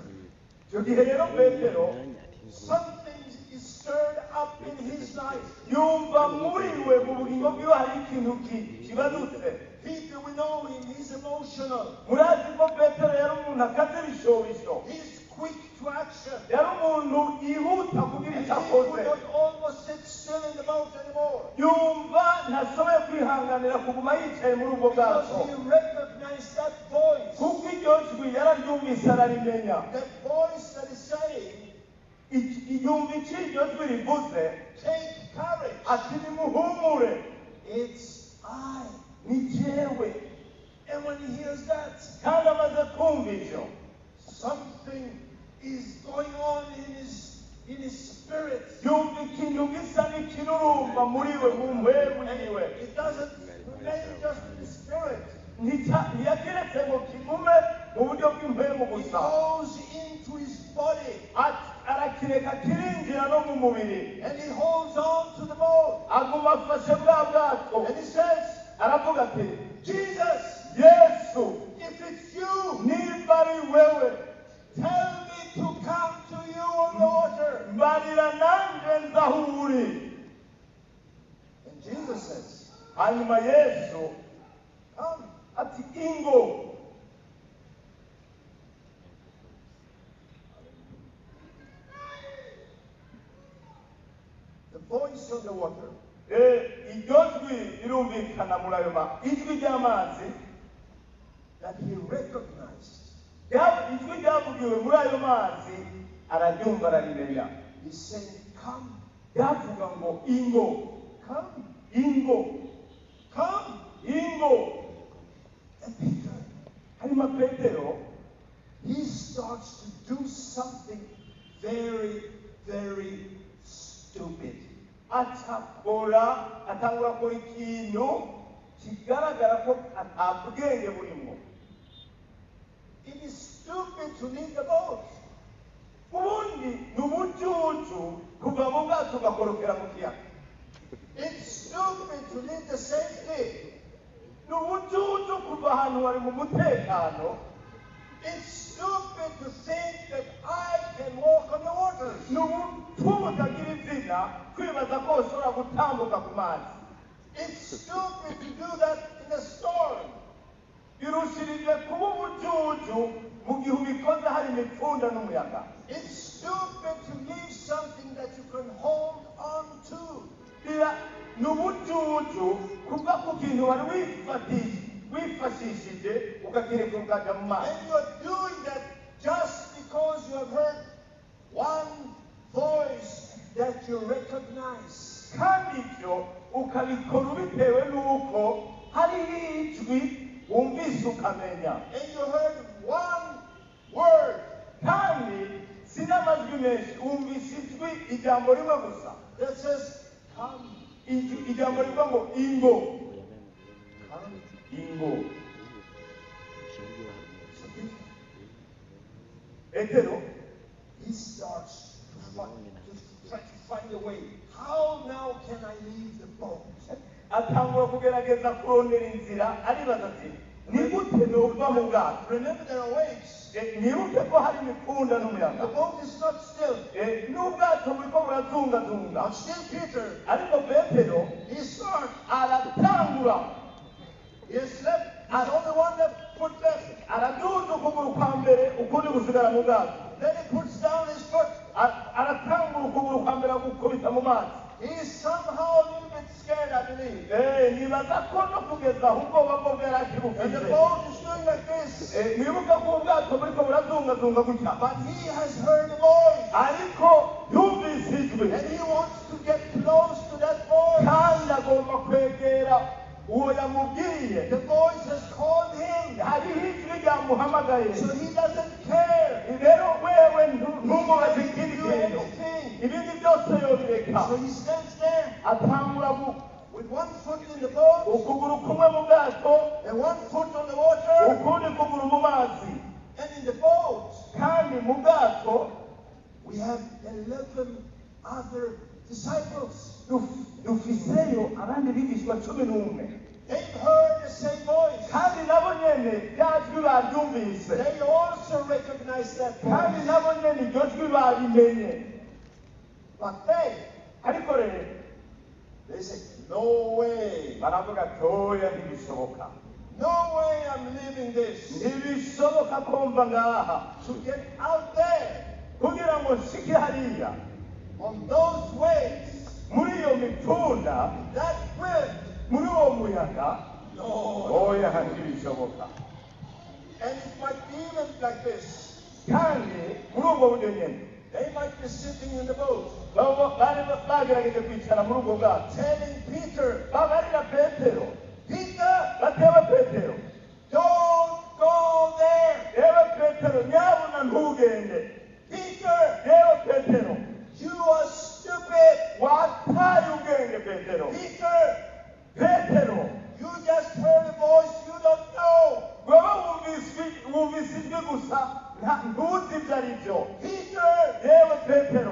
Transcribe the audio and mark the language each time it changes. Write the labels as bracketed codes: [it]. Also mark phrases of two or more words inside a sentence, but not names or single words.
[rn] icyo gihe rero petero [en] something is stirred up in his life. [rn] yumva muri we mu bugingo bwiwe hari ikintu kibadutse. [en] Peter, we know him, he's emotional. [rn] murazi ko petero yari umuntu akaze ibishobisho. [en] He's quick to action. [rn] yari umuntu yihuta kugira [en] And [rn] icyo [en] he [rn] akoze. [en] could not almost sit still in the boat anymore. [rn] yumva ntashoboye kwihanganira kuguma yicaye muri ubwo [en] Because [rn] bwato. [en] he recognized that voice. [rn] kuko iryo jwi yararyumvise ararimenya. [en] That voice that is saying, [rn] yumva icyo iryo jwi rivuze [en] take courage. [rn] ati nimuhumure. [en] It's I. [rn] ni jewe. [en] And when he hears that, [rn] kandi amaze kumva ivyo [en] something is going on in his spirit. [rn] yumva ikintu gisa n'ikirurumba muri we mu mpwemu yiwe. [en] It doesn't remain just in the spirit. [rn] ntiyakiretse ngo kigume mu buryo bw'impwemu [en] It [rn] gusa. [en] goes into his body. [rn] arakireka kirinjira no mu mubiri. [en] And he holds on to the boat. [rn] aguma afashe bwa bwato. [en] And he says, [rn] aravuga ati [en] Jesus, [rn] yesu [en] if it's you, [rn] niba ari wewe [en] tell me to come to you on the water. [rn] mbarira nanjye nza aho uri. [en] And Jesus says, [rn] hanyuma yesu [en] come. [rn] ati ingo. [en] The voice on the water [rn] iryo jwi rirumvikana muri ayo ijwi ry'amazi [en] that he recognized. [rn] ijwi ryavugiwe muri ayo mazi araryumva ararimenya. [en] He's saying, come, [rn] ryavuga ngo ingo. [en] come, [rn] ingo. [en] come. [rn] ingo. [en] And Peter, [rn] hanyuma petero [en] he starts to do something very, very stupid. [rn] atangura gukora ikintu kigaragara ko atabwenge burimo. [en] It is stupid to leave the boat. [rn] ubundi ni ubucucu kuva mu bwato ugakorokera mu kiyaga. [en] It's stupid to leave the safety. [rn] ni ubucucu kuva ahantu wari mu mutekano. [en] It's stupid to think that I can walk on the waters. [rn] ni ubupfumu butagira izina kwibaza ko ushobora gutambuka ku mazi. [en] It's stupid to do that in a storm. [rn] birushirije kuba ubucucu mu gihe ubikoze hari imipfunda n'umuyaga. [en] It's stupid to leave something that you can hold on to. [rn] ni ubucucu kuva ku kintu wari wifashishije ukakireka ukajya mu mazi. [en] And you're doing that just because you have heard one voice that you recognize. [rn] kandi ibyo ukabikora bitewe n'uko hariho ijwi wumvise ukamenya. [en] And you heard one word [rn] kandi si n'amajwi menshi wumvise ijwi ijambo rimwe gusa [en] that says, come. [rn] ijambo rivuga ngo ingo ingo Petero [en] he starts to try to find a way. How now can I leave the boat? [rn] atangura kugerageza kurondera inzira aribaza ati ni gute nova mu bwato [en] Remember, there are waves. [rn] nibuke ko hari imikunda [en] The [rn] n'umuyaga [en] boat is not still. [rn] n'ubwato buriko burazungazunga [en] But still, Peter, [rn] ariko petero [en] he starts. [rn] aratangura [en] He has left. He's only one foot left. [rn] araduza ukuguru kwa mbere ukundi gusigara mu bwato [en] Then he puts down his foot. [rn] aratangura ukuguru kwa mbere agukubita mu mazi [en] He is somehow a little bit scared, I believe. [rn] nibaza ko no kugeza aho ubwoba bwo bwari [en] And the [rn] akibufite [en] boat is doing like this. [rn] mwibuke ko ubwato buriko burazungazunga gutya [en] But he has heard a voice. [rn] ariko yumvise ijwi [en] And he wants to get close to that voice. [rn] kandi agomba kwegera uwo yamubwiye [en] The voice has called him. [rn] hariho ijwi ryamuhamagaye [en] So he doesn't care. [rn] rero wewe ntumubaze [en] He [rn] ikindi [en] can do [rn] kintu [en] anything. [rn] ibindi byose yobireka [en] So he stands there [rn] atangura [en] with one foot in the boat [rn] ukuguru kumwe mu bwato [en] and one foot on the water. [rn] ukundi kuguru mu mazi [en] And in the boat, [rn] kandi mu bwato [en] we have 11 other disciples. [rn] dufiseyo abandi bigishwa 11 [en] They've heard the same voice. [rn] kandi nabo nyene rya jwi baryumvise [en] They also recognize that [rn] kandi [en] voice. [rn] nabo nyene iryo jwi barimenye [en] But they [rn] ariko [en] say, no way. [rn] baravuga toya ntibishoboka [en] No way I'm leaving this. [rn] ntibishoboka ko mva ngaha [en] To get out there [rn] kugira ngo nshike hariya [en] on those waves, [rn] muri iyo mitunda [en] that wind. [rn] muri uwo muyaga [en] No. [rn] oya ntibishoboka [en] And it might be even like this. [rn] kandi muri ubwo buryo nyene [en] They might be sitting in the boat, [rn] bari bagerageje kwicara muri ubwo bwato [en] telling Peter, [rn] babarira petero [en] Peter, [rn] bateba petero [en] don't go there. [rn] yewe petero nyabuna ntugende [en] Peter, [rn] yewe petero [en] you are stupid. [rn] wataye ubwenge petero [en] Peter, [rn] petero [en] you just heard a voice you don't know. [rn] wewe wumvise ijwi gusa ntuzi ibyo ari byo [en] Peter, [rn] yewe petero